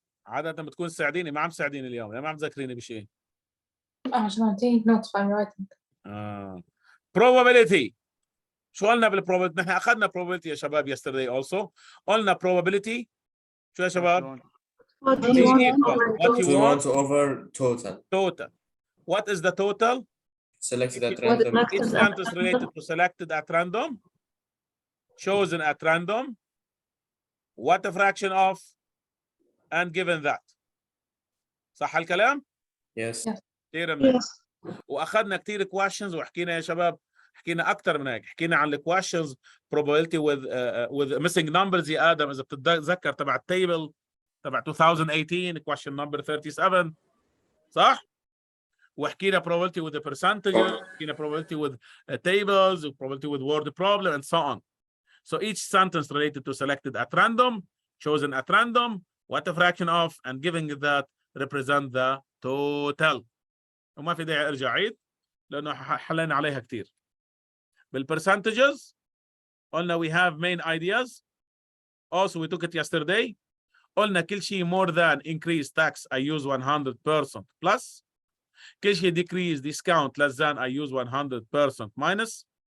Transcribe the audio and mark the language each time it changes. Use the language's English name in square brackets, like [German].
[Arabic] عادة بتكون تساعديني، ما عم تساعديني اليوم، ما عم تذكريني بشيء. [English] عشان take notes by writing. probability. [Arabic] شو قلنا بالprobability؟ نحن أخذنا probability يا شباب [English] yesterday also. [Arabic] قلنا probability. شو يا شباب؟ [English] What Is you want equal over what you We want want over total. total. What is the total? Selected at What random. Each sentence related to selected at random, chosen at random, what a fraction of, and given that. [Arabic] صح الكلام؟ [English] Yes. [Arabic] كثير منيح. [English] Yes. [Arabic] واخذنا كثير questions وحكينا يا شباب، حكينا اكثر من هيك، حكينا عن ال [English] questions probability with missing numbers [Arabic] يا ادم اذا بتتذكر تبع التيبل تبع 2018 [English] question number 37 [Arabic] صح؟ وحكينا [English] probability with the percentages, [Arabic] حكينا [English] probability with tables, probability with word problem, and so on. So each sentence related to selected at random, chosen at random, what a fraction of, and giving that represent the total. [Arabic] وما في داعي ارجع عيد لانه حلينا عليها كثير. [English] بالpercentages [Arabic] قلنا [English] we have main ideas. Also we took it yesterday. [Arabic] قلنا كل شيء [English] more than increase tax I use 100% plus. [Arabic] كل شيء [English] decrease discount less than I use 100% minus.